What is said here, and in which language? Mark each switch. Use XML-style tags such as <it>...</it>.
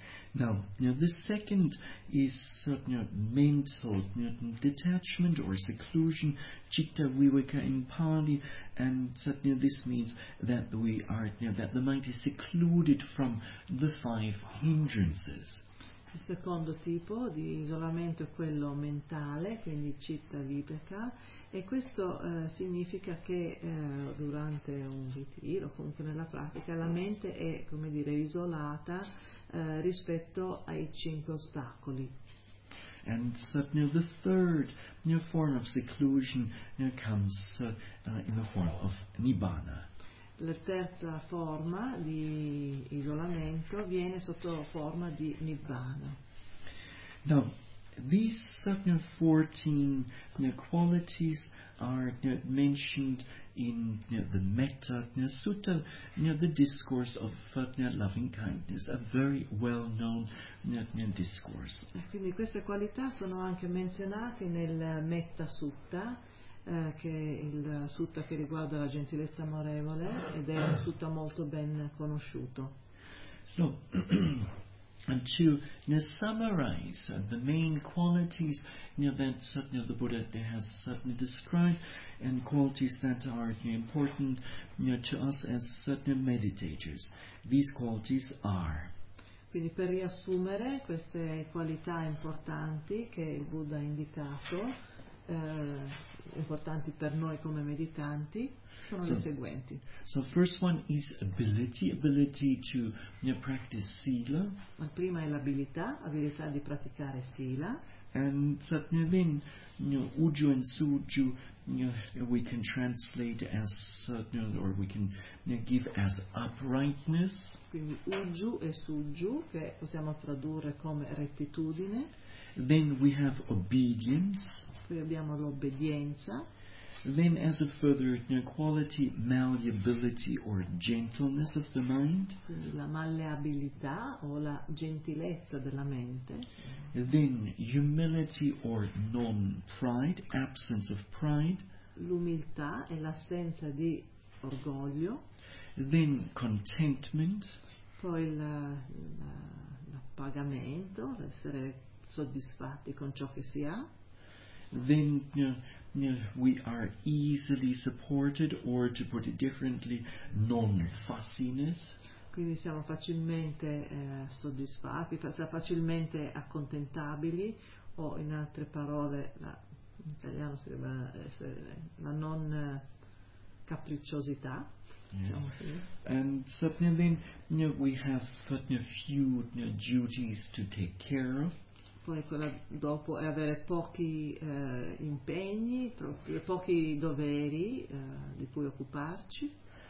<en>Now, the second is mental detachment or seclusion, citta viveka in pali, and this means that we are that the mind is secluded from the five hindrances.</en> <it>Il secondo tipo di isolamento è quello mentale, quindi citta viveka, e questo significa che durante un ritiro, comunque nella pratica, la mente è, come dire, isolata rispetto ai cinque ostacoli.</it> <en>And the third form of seclusion comes in the form of nibbana.</en> <it>La terza forma di isolamento viene sotto forma di nibbana.</it> <en>Now, these 14 qualities are mentioned in the Metta Sutta, the discourse of loving kindness, a very well known discourse.</en> <it>Quindi queste qualità sono anche menzionate nel Metta Sutta, che è il sutta che riguarda la gentilezza amorevole, ed è un sutta molto ben conosciuto.</it> <en>So, and to summarize the main qualities that the Buddha has described, and qualities that are important to us as meditators, these qualities are.</en> <it>Quindi per riassumere queste qualità importanti che il Buddha ha indicato, importanti per noi come meditanti, sono le seguenti.</it> <en>So first one is ability to practice sila.</en> <it>La prima è l'abilità di praticare sila.</it> <en>And then uju and suju we can translate as or we can give as uprightness.</en> <it>Quindi uju e suju, che possiamo tradurre come rettitudine.</it> <en>Then we have obedience.</en> <it>Qui abbiamo l'obbedienza.</it> <en>Then as a further quality, malleability or gentleness of the mind.</en> <it>Quindi la malleabilità o la gentilezza della mente.</it> <en>Then humility or non-pride, absence of pride.</en> <it>L'umiltà e l'assenza di orgoglio.</it> <en>Then contentment.</en> <it>Poi l'appagamento, essere soddisfatti con ciò che si ha.</it> <en>Then we are easily supported, or to put it differently, non-fussiness.</en> <it>Quindi siamo facilmente soddisfatti, facilmente accontentabili, o in altre parole, in italiano si deve essere la non capricciosità.</it> <en>Yes. And so then we have few duties to take care of.</en> <it>Poi quella dopo è avere pochi impegni, pochi doveri di cui occuparci.</it>